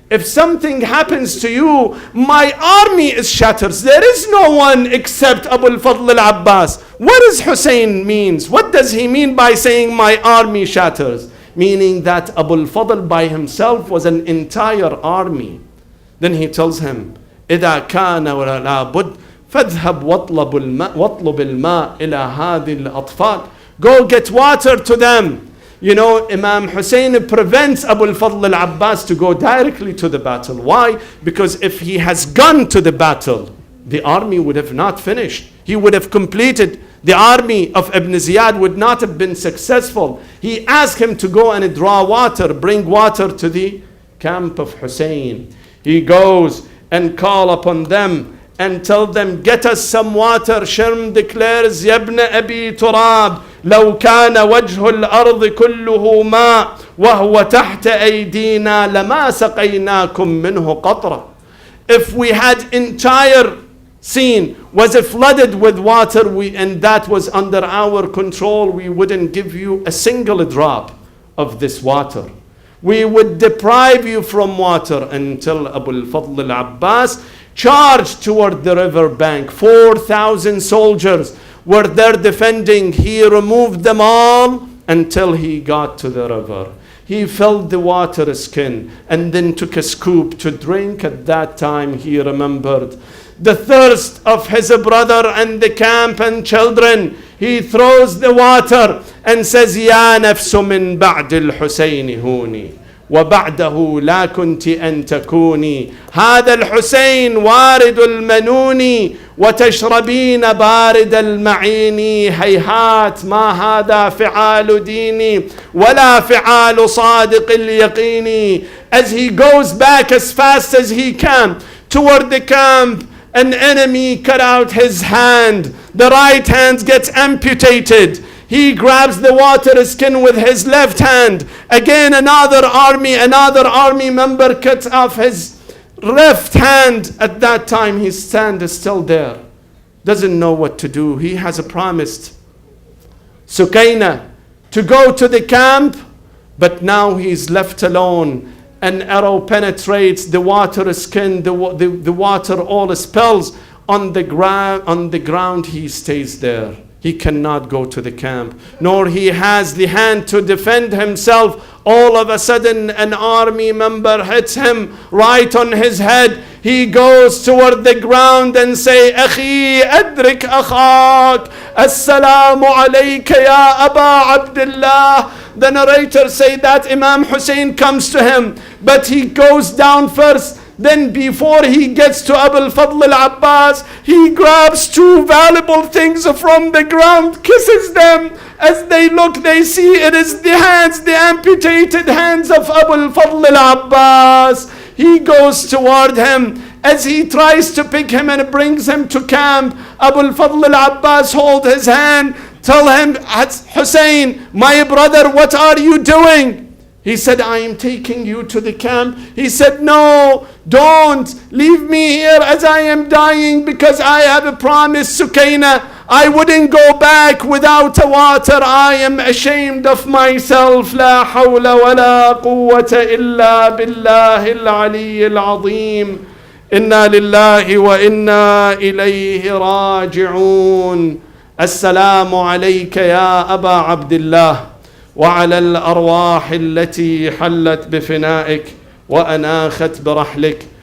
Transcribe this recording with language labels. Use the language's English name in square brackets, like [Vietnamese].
[English] if something happens to you, my army is shattered. There is no one except Abu al-Fadl al-Abbas. What does Hussein means? What does he mean by saying my army shatters? Meaning that Abu al-Fadl by himself was an entire army. Then he tells him, [Arabic] إِذَا كَانَ وَلَا بُدْ فَاذْهَبْ وَاطْلُبِ الْمَاءِ إِلَى هَذِي الْأَطْفَالِ. [English] Go get water to them. You know, Imam Hussein prevents Abu al-Fadl al-Abbas to go directly to the battle. Why? Because if he has gone to the battle, the army would have not finished. He would have completed. The army of Ibn Ziyad would not have been successful. He asked him to go and draw water, bring water to the camp of Hussein. He goes and call upon them and tell them, get us some water. Sharm declares, [Arabic] يَبْنَ أَبِي تُرَابٍ لو كان وجه الأرض كله ماء وهو تحت أيدينا لما سقيناكم منه قطرة. [English] If we had entire scene was flooded with water and that was under our control, we wouldn't give you a single drop of this water. We would deprive you from water. Until Abu al-Fadl al-Abbas charged toward the river bank. 4,000 soldiers were there defending. He removed them all until he got to the river. He filled the water skin and then took a scoop to drink. At that time he remembered the thirst of his brother and the camp and children. He throws the water and says, [Arabic] يا نفس من بعد الحسين هوني وبعده لا كنت أن تكوني هذا الحسين وارد المنون وتشربين بارد المعين هيهات ما هذا فعال ديني ولا فعال صادق اليقين. [English] As he goes back as fast as he can toward the camp, an enemy cut out his hand. The right hand gets amputated. He grabs the water skin with his left hand. Again, another army member cuts off his left hand. At that time, his stand is still there. Doesn't know what to do. He has promised Sukaina to go to the camp, but now he's left alone. An arrow penetrates the water skin. The water all spills on the ground. He stays there. He cannot go to the camp, nor he has the hand to defend himself. All of a sudden, an army member hits him right on his head. He goes toward the ground and say, [Arabic] أخي أدرك أخاك السلام عليك يا أبا عبد الله. [English] The narrator say that Imam Hussein comes to him, but he goes down first. Then before he gets to Abu al-Fadl al-Abbas, he grabs two valuable things from the ground, kisses them. As they look, they see it is the amputated hands of Abu al-Fadl al-Abbas. He goes toward him. As he tries to pick him and brings him to camp, Abu al-Fadl al-Abbas hold his hand, tell him, Hussein, my brother, what are you doing? He said, I am taking you to the camp. He said, no, don't leave me here as I am dying, because I have a promise, Sukaina. I wouldn't go back without water. I am ashamed of myself. [Arabic] لا حول ولا قوة إلا بالله العلي العظيم. إنا لله وإنا إليه راجعون. السلام عليك يا أبا عبد الله وعلى الأرواح التي حلت بفنائك وأناخت برحلك.